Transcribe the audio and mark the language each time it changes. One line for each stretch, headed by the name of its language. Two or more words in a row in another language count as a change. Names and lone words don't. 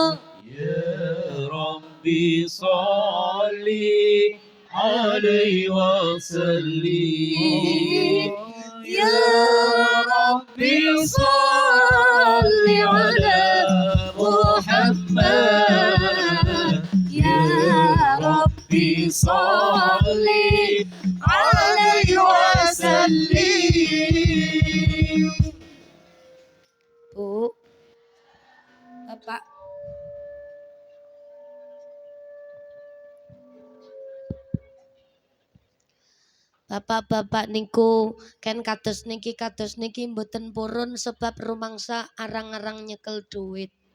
Arabic: يا ربي صل عليه وسلم يا ربي صل على محمد يا ربي صل عليه وسلم.
Javanese: Bu, Bapak. Bapak-bapak niku kan kados niki mboten purun sebab rumangsa arang-arang nyekel duit.